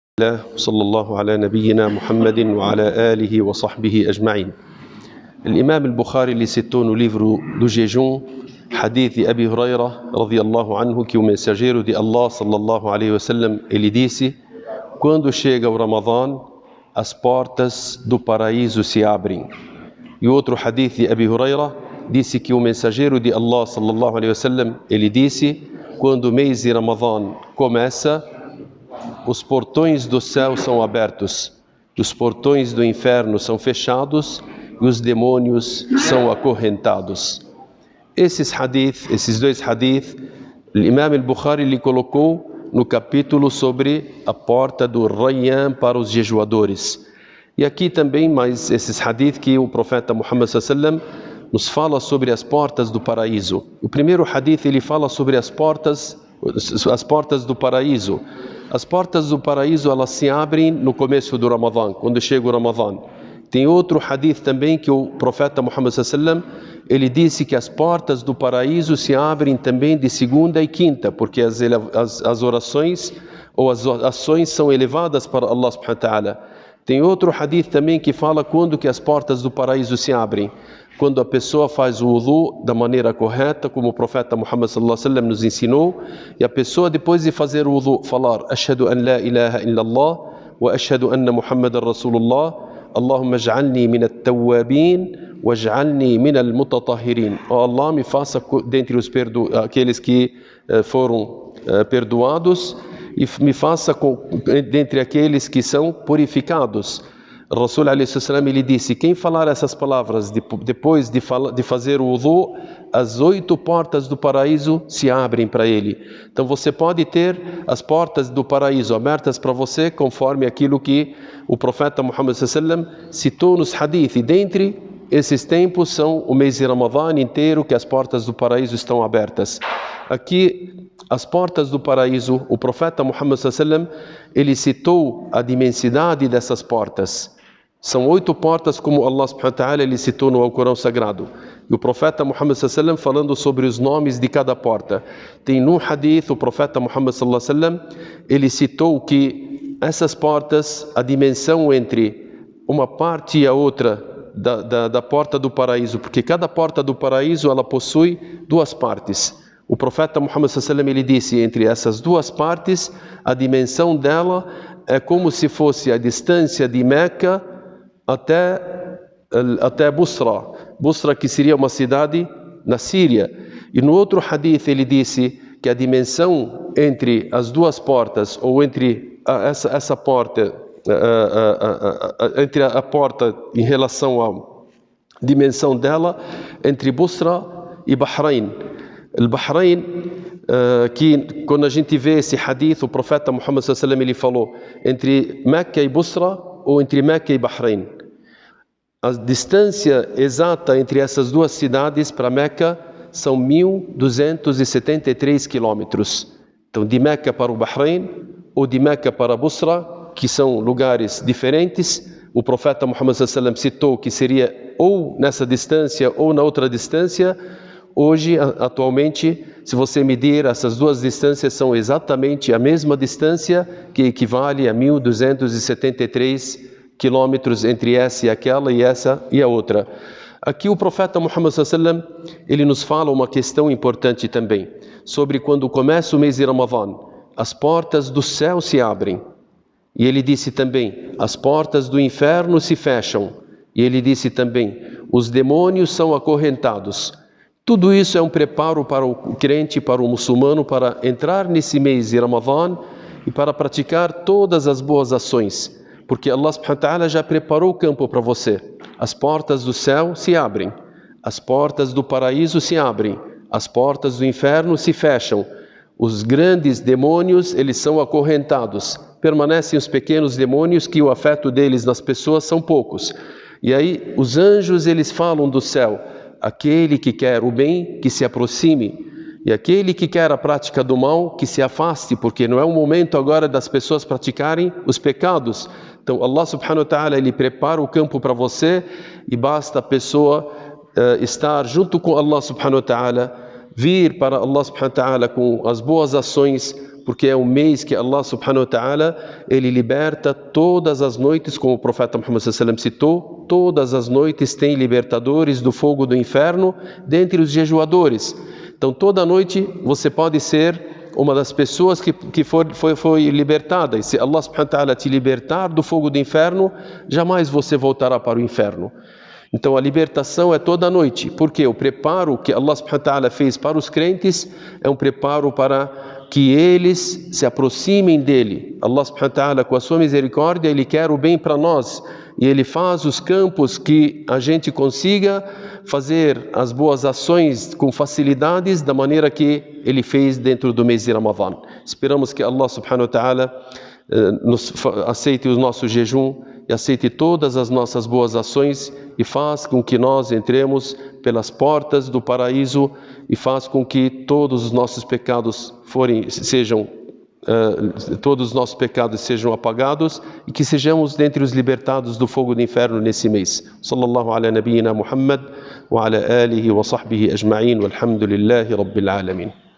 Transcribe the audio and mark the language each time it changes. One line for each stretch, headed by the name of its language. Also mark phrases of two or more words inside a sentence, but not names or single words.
Arabic: الله صلى الله على نبينا محمد وعلى آله وصحبه أجمعين.
Portuguese: الإمام البخاري ele citou no livro do jejum hadith de Abi Huraira
Arabic: رضي الله عنه,
Portuguese: que o mensageiro de Allah
Arabic: صلى الله عليه وسلم
Portuguese: ele disse: quando chega o Ramadã, as portas do paraíso se abrem. E outro hadith de Abi Huraira disse que o mensageiro de Allah
Arabic: صلى الله عليه وسلم
Portuguese: ele disse: quando o mês de Ramadã começa, os portões do céu são abertos, os portões do inferno são fechados e os demônios são acorrentados. Esses dois hadith, o Imam al-Bukhari lhe colocou no capítulo sobre a porta do Rayyan para os jejuadores. E aqui também mais esses hadith que o profeta Muhammad
Arabic: صلى الله عليه وسلم
Portuguese: nos fala sobre as portas do paraíso. O primeiro hadith ele fala sobre as portas do paraíso. As portas do paraíso elas se abrem no começo do Ramadã, quando chega o Ramadã. Tem outro hadith também que o profeta Muhammad
Arabic: صلى الله عليه وسلم
Portuguese: ele disse que as portas do paraíso se abrem também de segunda e quinta, porque as orações ou as ações são elevadas para Allah
Arabic: سبحانه وتعالى.
Portuguese: Tem outro hadith também que fala quando que as portas do paraíso se abrem. Quando a pessoa faz o wudu da maneira correta, como o profeta Muhammad
Arabic: صلى الله عليه وسلم
Portuguese: nos ensinou, e a pessoa depois de fazer o wudu falar:
Arabic: أشهد أن لا إله إلا الله وأشهد أن محمدا رسول الله، اللهم اجعلني من التوابين واجعلني من المتطهرين.
Portuguese: Oh Allah, me faça dentre aqueles que foram perdoados e me faça dentre aqueles que são purificados.
Arabic: رسول عليه السلام
Portuguese: ele disse: quem falar essas palavras depois de fazer o wudu, as 8 portas do paraíso se abrem para ele. Então você pode ter as portas do paraíso abertas para você, conforme aquilo que o profeta Muhammad
Arabic: صلى الله عليه وسلم
Portuguese: citou nos hadith. E dentre esses tempos são o mês de Ramadã inteiro que as portas do paraíso estão abertas. Aqui as portas do paraíso, o profeta Muhammad
Arabic: صلى الله عليه وسلم
Portuguese: ele citou a imensidade dessas portas. São 8 portas, como Allah
Arabic: سبحانه وتعالى
Portuguese: ele citou no Alcorão Sagrado. E o profeta Muhammad
Arabic: صلى الله عليه وسلم
Portuguese: falando sobre os nomes de cada porta. Tem no hadith, o profeta Muhammad
Arabic: صلى الله عليه وسلم
Portuguese: ele citou que essas portas, a dimensão entre uma parte e a outra da porta do paraíso, porque cada porta do paraíso ela possui 2 partes. O profeta Muhammad
Arabic: صلى الله عليه وسلم
Portuguese: ele disse: entre essas 2 partes, a dimensão dela é como se fosse a distância de Meca até Busra, que seria uma cidade na Síria. E no outro hadith ele disse que a dimensão entre as 2 portas, ou entre essa porta, entre a porta em relação à dimensão dela, entre Busra e Bahrein. O Bahrein, que quando a gente vê esse hadith, o profeta Muhammad
Arabic: صلى الله عليه وسلم
Portuguese: ele falou entre Meca e Busra ou entre Meca e Bahrein. A distância exata entre essas 2 cidades para Meca são 1.273 quilômetros. Então, de Meca para o Bahrein ou de Meca para Busra, que são lugares diferentes, o profeta Muhammad
Arabic: صلى الله عليه وسلم
Portuguese: citou que seria ou nessa distância ou na outra distância. Hoje, atualmente, se você medir essas 2 distâncias, são exatamente a mesma distância, que equivale a 1.273 quilômetros entre essa e aquela, e essa e a outra. Aqui o profeta Muhammad
Arabic: صلى الله عليه وسلم
Portuguese: ele nos fala uma questão importante também, sobre quando começa o mês de Ramadã, as portas do céu se abrem. E ele disse também: as portas do inferno se fecham. E ele disse também: os demônios são acorrentados. Tudo isso é um preparo para o crente, para o muçulmano, para entrar nesse mês de Ramadã e para praticar todas as boas ações. Porque Allah
Arabic: سبحانه وتعالى
Portuguese: já preparou o campo para você. As portas do céu se abrem, as portas do paraíso se abrem, as portas do inferno se fecham. Os grandes demônios, eles são acorrentados. Permanecem os pequenos demônios, que o afeto deles nas pessoas são poucos. E aí os anjos, eles falam do céu: aquele que quer o bem, que se aproxime. E aquele que quer a prática do mal, que se afaste, porque não é o momento agora das pessoas praticarem os pecados. Então Allah
Arabic: سبحانه وتعالى
Portuguese: ele prepara o campo para você, e basta a pessoa estar junto com Allah
Arabic: سبحانه وتعالى,
Portuguese: vir para Allah
Arabic: سبحانه وتعالى
Portuguese: com as boas ações, porque é um mês que Allah
Arabic: سبحانه وتعالى,
Portuguese: ele liberta todas as noites, como o profeta Muhammad
Arabic: صلى الله عليه وسلم
Portuguese: citou, todas as noites tem libertadores do fogo do inferno dentre os jejuadores. Então toda noite você pode ser uma das pessoas que foi libertada. E se Allah
Arabic: سبحانه وتعالى
Portuguese: te libertar do fogo do inferno, jamais você voltará para o inferno. Então a libertação é toda noite, porque o preparo que Allah
Arabic: سبحانه وتعالى
Portuguese: fez para os crentes é um preparo para que eles se aproximem dele.
Arabic: الله سبحانه وتعالى,
Portuguese: com a sua misericórdia, ele quer o bem para nós, e ele faz os campos que a gente consiga fazer as boas ações com facilidades, da maneira que ele fez dentro do mês de Ramadã. Esperamos que Allah
Arabic: سبحانه وتعالى
Portuguese: aceite o nosso jejum e aceite todas as nossas boas ações e faz com que nós entremos pelas portas do paraíso e faz com que todos os nossos pecados sejam apagados e que sejamos dentre os libertados do fogo do inferno nesse mês.
Arabic: صلى الله على نبينا محمد وعلى آله وصحبه أجمعين والحمد لله رب العالمين.